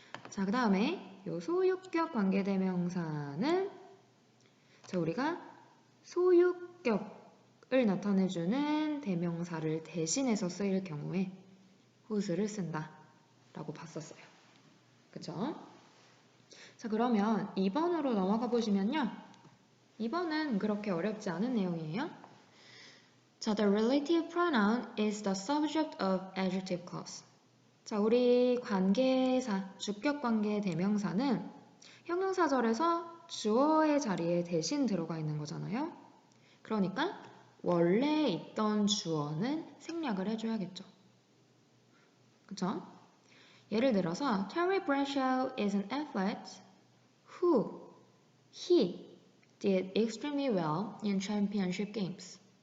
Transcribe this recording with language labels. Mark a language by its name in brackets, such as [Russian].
[Korean] 자, 그 다음에 요 소유격 관계대명사는 자, 우리가 소유격을 나타내주는 대명사를 대신해서 쓰일 경우에 whose를 쓴다 라고 봤었어요. 그쵸? 자, 그러면 2번으로 넘어가 보시면요. 2번은 그렇게 어렵지 않은 내용이에요. [English] 자, the relative pronoun is the subject of adjective clause. [Korean] 자, 우리 관계사, 주격관계 대명사는 형용사절에서 주어의 자리에 대신 들어가 있는 거잖아요. 그러니까 원래 있던 주어는 생략을 해줘야겠죠. 그쵸? 예를 들어서 [English] Terry Bradshaw is an athlete who he did extremely well in championship games.